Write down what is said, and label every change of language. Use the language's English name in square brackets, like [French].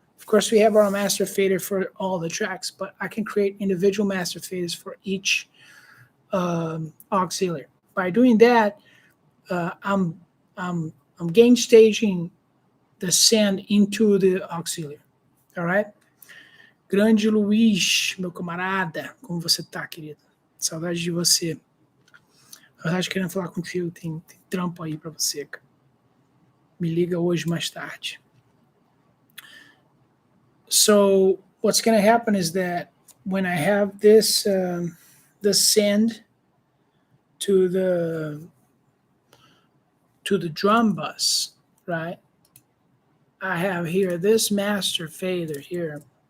[English] Of course, we have our master fader for all the tracks, but I can create individual master faders for each auxiliary. By doing that, I'm gain staging the send into the auxiliary. All right? [Portuguese] Grande Luiz, meu camarada, como você tá, querido? Saudade de você. Na verdade, querendo falar contigo, tem trampo aí para você, cara. Me liga hoje mais tarde. [English] So what's going to happen is that when I have this send to the drum bus, right? I have here this master fader here.